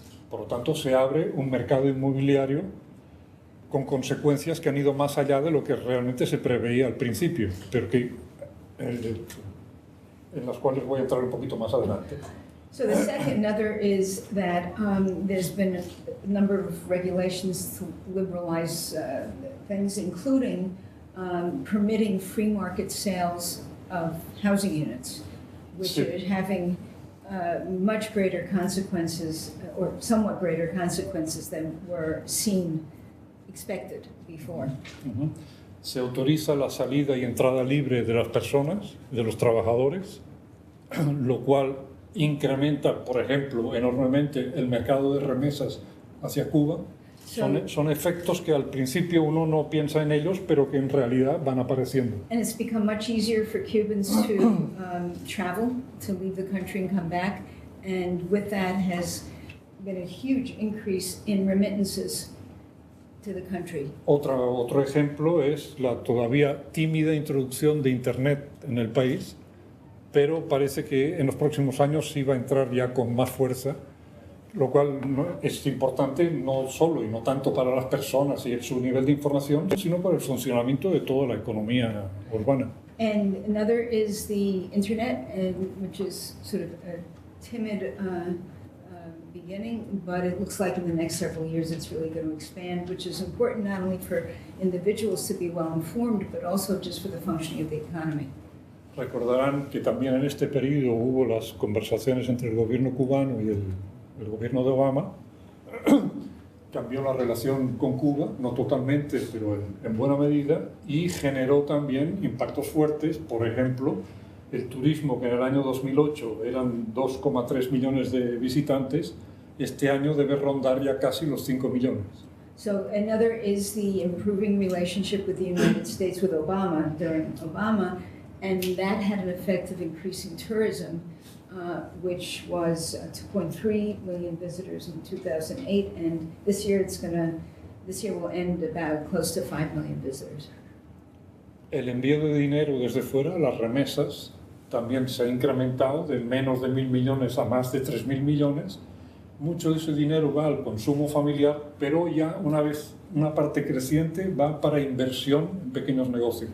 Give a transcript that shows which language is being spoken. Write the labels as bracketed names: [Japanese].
[Spanish] Por lo tanto, se abre un mercado inmobiliario con consecuencias que han ido más allá de lo que realmente se preveía al principio, pero que, en las cuales voy a entrar un poquito más adelante. [English] So the second other is that there's been a number of regulations to liberalize things, including permitting free market sales of housing units, which [Spanish] Sí. [English] is having much greater consequences, or somewhat greater consequences than were expected before. Ujú. [Spanish] Se autoriza la salida y entrada libre de las personas, de los trabajadores, lo cual incrementa, por ejemplo, enormemente el mercado de remesas hacia Cuba. Son efectos que al principio uno no piensa en ellos, pero que en realidad van apareciendo. [English] And it's become much easier for Cubans to travel, to leave the country and come back. And with that has been a huge increase in remittances to the country. [Spanish] Otro ejemplo es la todavía tímida introducción de Internet en el país, pero parece que en los próximos años sí va a entrar ya con más fuerza, lo cual es importante no solo y no tanto para las personas y su nivel de información, sino para el funcionamiento de toda la economía urbana. [English] And another is the internet, which is sort of a timid beginning, but it looks like in the next several years it's really going to expand, which is important not only for individuals to be well informed, but also just for the functioning of the economy. [Spanish] Recordarán que también en este periodo hubo las conversaciones entre el gobierno cubano y el gobierno de Obama. Cambió la relación con Cuba, no totalmente, pero en buena medida, y generó también impactos fuertes. Por ejemplo, el turismo, que en el año 2008 eran 2,3 millones de visitantes, este año debe rondar ya casi los 5 millones. [English] So another is the improving relationship with the United States with Obama during Obama, and that had an effect of increasing tourism, which was 2.3 million visitors in 2008, and this year will end about close to 5 million visitors. [Spanish] El envío de dinero desde fuera, las remesas, también se ha incrementado de menos de 1.000 millones a más de 3.000 millones. Mucho de ese dinero va al consumo familiar, pero ya una parte creciente va para inversión en pequeños negocios.